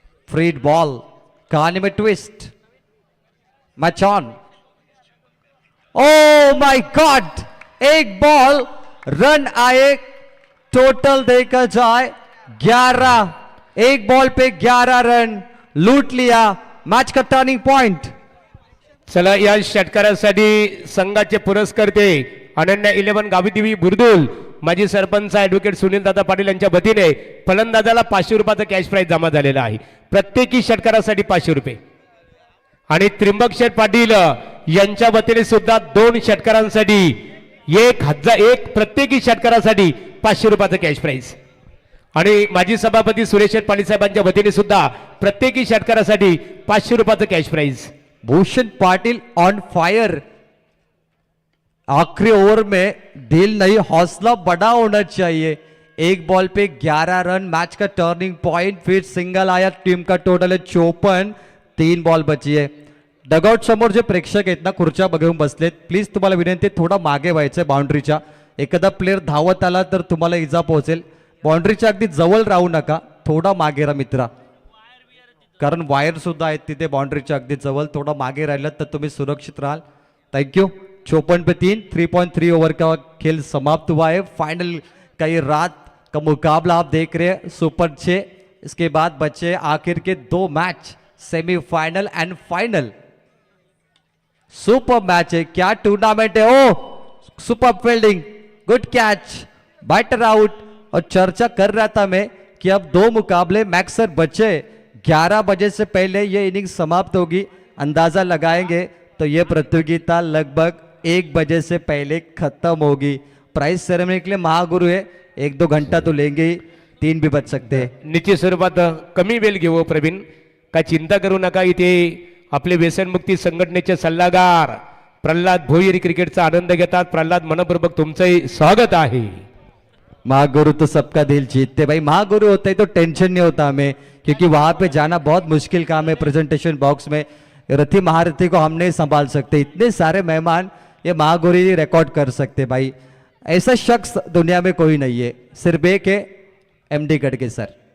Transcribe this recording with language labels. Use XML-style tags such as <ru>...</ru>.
<hi>Free ball, कहानी में twist, match on.</hi> <en>oh my God,</en> <hi>एक बॉल रन आए, टोटल देखा जाए 11, एक बॉल पे 11 रन लूट लिया, मैच का टर्निंग पॉइंट।</hi> <mr>चला या षटकारासाठी संघाचे पुरस्कर्ते अनन्या 11 गावीदेवी बुर्दुल, माजी सरपंच ऍडव्होकेट सुनील दादा पाटील यांच्या वतीने फलंदाजाला 500 रुपयाचा कॅश प्राइज जमा झालेला आहे। प्रत्येकी षटकारासाठी 500 रुपये आणि त्रिंबक शेठ पाटील यांच्या वतीने सुद्धा 2 षटकारांसाठी 1000 प्रत्येकी षटकारासाठी 500 रुपयाचा कॅश प्राइज। आणि माजी सभापती सुरेश शेठ पाटील साहेबांच्या वतीने सुद्धा प्रत्येकी षटकारासाठी 500 रुपयाचा cash price.</mr> <hi>Bhushan Patil on fire, आखिरी ओवर में दिल नहीं हौसला बड़ा होना चाहिए। एक बॉल पे 11 रन, मैच का टर्निंग पॉइंट, फिर सिंगल आया, टीम का टोटल है 54, 3 बॉल बची है।</hi> <mr>डगआउट समोर जे प्रेक्षक आहेत ना खुर्च्या बघून बसलेत, प्लीज तुम्हाला विनंती थोडा मागे व्हायचंय बाउंड्रीच्या। एखादा प्लेअर धावत आला तर तुम्हाला इजा पोहोचेल, बाउंड्रीच्या अगदी जवळ राहू नका, थोडा मागे राहा मित्रा, कारण वायर सुद्धा आहेत तिथे बाउंड्रीच्या अगदी जवळ, थोडा मागे राहिलं तर तुम्ही सुरक्षित राहाल।</mr> <en>Thank you.</en> <hi>54 पे 3, 3.3 ओवर का खेल समाप्त हुआ है। फाइनल का ये रात का मुकाबला आप देख रहे हैं, सुपर 6। इसके बाद बचे आखिर के 2 match, semifinal and final. Super match है, क्या टूर्नामेंट है। ओ super fielding, good catch, batter out. और चर्चा कर रहा था मैं कि अब 2 मुकाबले मैक्सर बचे, 11 बजे से पहले ये इनिंग समाप्त होगी। अंदाजा लगाएंगे तो ये प्रतियोगिता लगभग 1 बजे से पहले खत्म होगी। प्राइज सेरेमनी के लिए महागुरु है, 1-2 घंटा तो लेंगे ही, 3 भी बच सकते हैं।</hi> <mr>निश्चित स्वरूपात कमी वेळ घेऊ प्रवीण, काय चिंता करू नका। इथे आपले व्यसनमुक्ती संघटनेचे सल्लागार प्रल्हाद भोईर क्रिकेटचा आनंद घेतात। प्रल्हाद, मनपूर्वक तुमचंही स्वागत आहे।</mr> <hi>महागुरु तो सबका दिल जीतते भाई, महागुरु होते तो टेंशन नहीं होता हमें, क्योंकि वहां पे जाना बहुत मुश्किल काम है। प्रेजेंटेशन बॉक्स में रथी महारथी को हम नहीं संभाल सकते, इतने सारे मेहमान ये महागुरु ही रिकॉर्ड कर सकते भाई। ऐसा शख्स दुनिया में कोई नहीं है, सिर्फ एक है, एमडी गढ़के सर।</hi>